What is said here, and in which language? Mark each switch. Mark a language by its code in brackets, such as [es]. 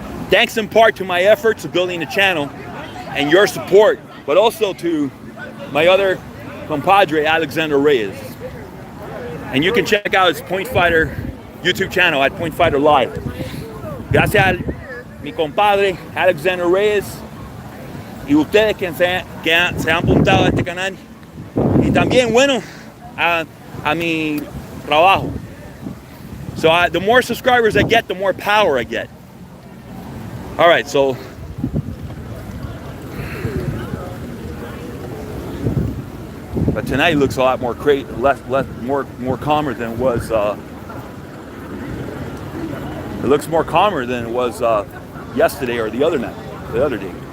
[en] Thanks in part to my efforts of building the channel and your support, but also to my other compadre, Alexander Reyes. And you can check out his Point Fighter YouTube channel at Point Fighter Live. [es] Gracias a mi compadre, Alexander Reyes, y ustedes que se han apuntado a este canal. Y también, bueno, a mi trabajo. [en] So the more subscribers I get, the more power I get. All right, so but tonight looks a lot more more calmer than it was. It looks more calmer than it was yesterday or the other day.